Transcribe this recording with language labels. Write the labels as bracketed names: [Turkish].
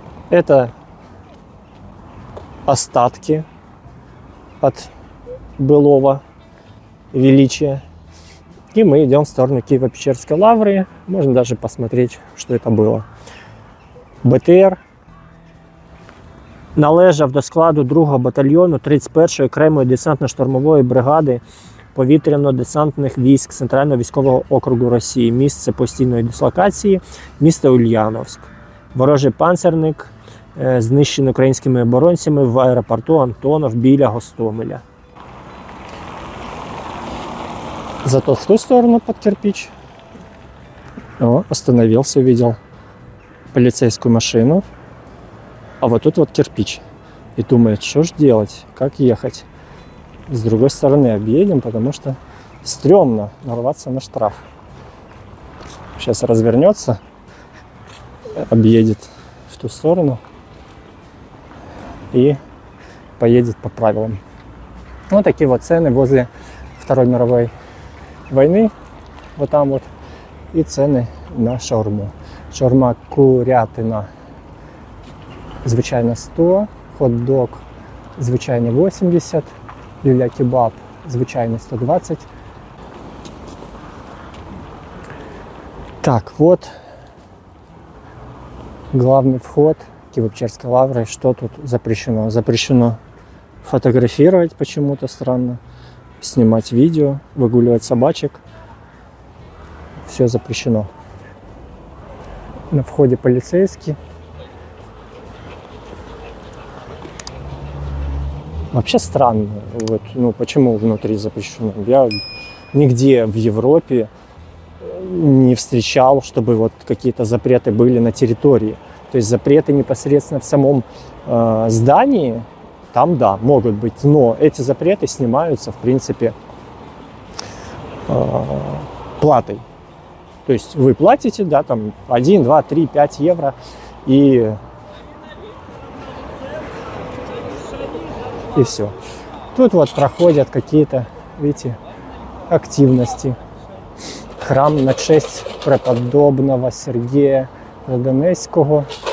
[Russian] Это остатки от былого величия. И мы идем в сторону Киево-Печерской лавры. Можно даже посмотреть, что это было. [Ukrainian] БТР належав до складу 2-го батальйону 31-ї окремої десантно-штурмової бригади повітряно-десантних військ Центрального військового округу Росії. Місце постійної дислокації – місто Ульяновськ. Ворожий панцерник знищений українськими оборонцями в аеропорту Антонов біля Гостомеля. [Russian] Зато в ту сторону под кирпич. Остановился, увидел полицейскую машину. А вот тут вот кирпич. И думает, что ж делать, как ехать. С другой стороны объедем, потому что стрёмно нарваться на штраф. Сейчас развернется, объедет в ту сторону и поедет по правилам. Вот такие вот цены возле Второй мировой войны. Вот там вот. И цены на шаурму. [Ukrainian] Шаурма курятина звичайно 100, хот-дог звичайно 80, люля-кебаб звичайно 120. [Russian] Так, вот главный вход Киево-Печерской лавры. Что тут запрещено? Запрещено фотографировать почему-то странно, снимать видео, выгуливать собачек. Все запрещено. На входе полицейский. Вообще странно, вот, почему внутри запрещено. Я нигде в Европе не встречал, чтобы вот какие-то запреты были на территории. То есть запреты непосредственно в самом здании там да, могут быть, но эти запреты снимаются, в принципе, платой. То есть вы платите, да, там 1, 2, 3, 5 евро, и все. Тут вот проходят какие-то, видите, активности. [Ukrainian] Храм на честь преподобного [Russian] Сергея [Ukrainian] Донецького.